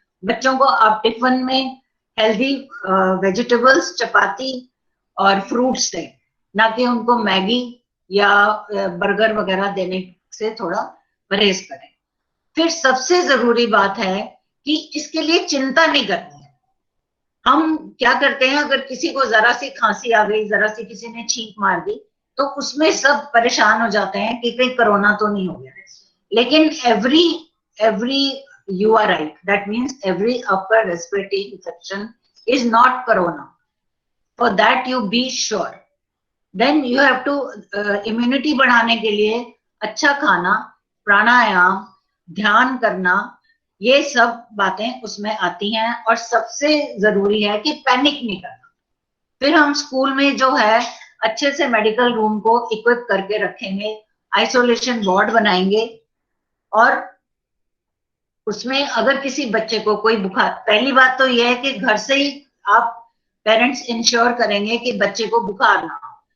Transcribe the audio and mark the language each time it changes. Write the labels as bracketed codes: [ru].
[hi] बच्चों को आप टिफिन में हेल्दी वेजिटेबल्स, चपाती और फ्रूट्स दें, ना कि उनको मैगी या बर्गर वगैरह देने से थोड़ा परहेज करें। फिर सबसे जरूरी बात है कि इसके लिए चिंता नहीं करनी है। हम क्या करते हैं, अगर किसी को जरा सी खांसी आ गई, जरा सी किसी ने छींक मार दी तो उसमें सब परेशान हो जाते हैं कि कहीं कोरोना तो नहीं हो गया। लेकिन [en] every you are right, that means every upper respiratory infection is not corona. For that you be sure. Then you have to [hi] immunity बढ़ाने के लिए अच्छा खाना, प्राणायाम, ध्यान करना, ये सब बातें उसमें आती हैं। और सबसे जरूरी है कि पैनिक नहीं करना। फिर हम स्कूल में जो है अच्छे से मेडिकल रूम को इक्विप करके रखेंगे, आइसोलेशन वार्ड बनाएंगे और उसमें अगर किसी बच्चे को कोई बुखार, पहली बात तो यह है कि घर से ही आप पेरेंट्स इंश्योर करेंगे कि बच्चे को बुखार ना हो।